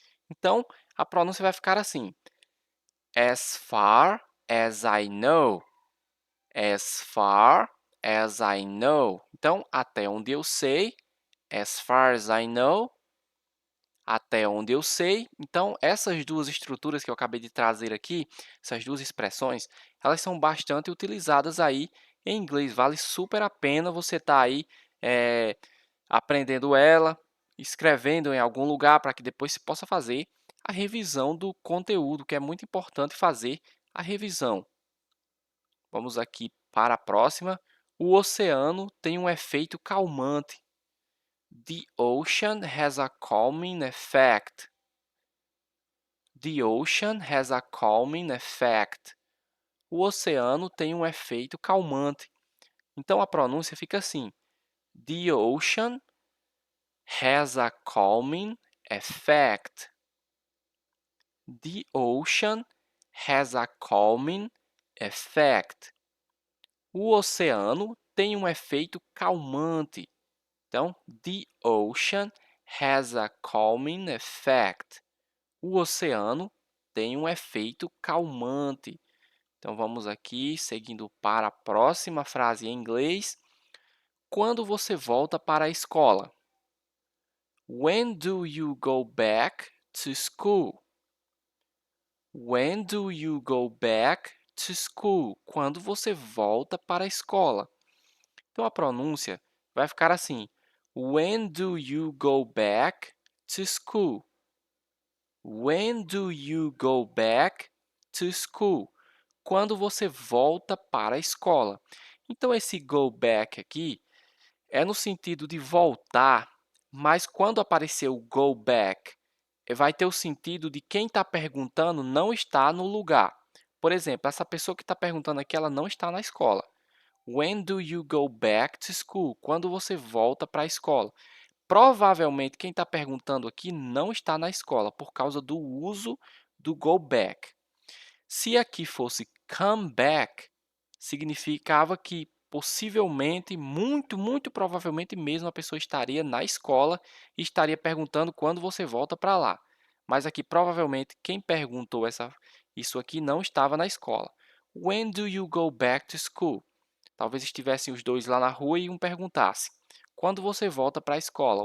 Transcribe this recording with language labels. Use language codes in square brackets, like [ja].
[pt] Então, a pronúncia vai ficar assim, [en] as far as I know, [pt] as far as I know. Então, até onde eu sei, [en] as far as I know, [pt] até onde eu sei. Então, essas duas estruturas que eu acabei de trazer aqui, essas duas expressões, elas são bastante utilizadas aí em inglês. Vale super a pena você estar aí aprendendo ela, escrevendo em algum lugar para que depois você possa fazer a revisão do conteúdo, que é muito importante fazer a revisão. Vamos aqui para a próxima. O oceano tem um efeito calmante. [en] The ocean has a calming effect. The ocean has a calming effect. [pt] O oceano tem um efeito calmante. Então a pronúncia fica assim: [en] The ocean has a calming effect. The ocean has a calming effect. [pt] O oceano tem um efeito calmante. Então, [en] the ocean has a calming effect. [pt] O oceano tem um efeito calmante. Então, vamos aqui, seguindo para a próxima frase em inglês. Quando você volta para a escola? [en] When do you go back to school? When do you go back to school? [pt] Quando você volta para a escola? Então, a pronúncia vai ficar assim. [en] When do you go back to school? When do you go back to school? [pt] Quando você volta para a escola. Então, esse go back aqui é no sentido de voltar, mas quando aparecer o go back, vai ter o sentido de quem está perguntando não está no lugar. Por exemplo, essa pessoa que está perguntando aqui, ela não está na escola. [en] When do you go back to school? [pt] Quando você volta para a escola. Provavelmente, quem está perguntando aqui não está na escola, por causa do uso do go back. Se aqui fosse come back, significava que possivelmente, muito provavelmente mesmo, a pessoa estaria na escola e estaria perguntando quando você volta para lá. Mas aqui, provavelmente, quem perguntou isso aqui não estava na escola. [en] When do you go back to school? [pt] Talvez estivessem os dois lá na rua e um perguntasse: quando você volta para a escola?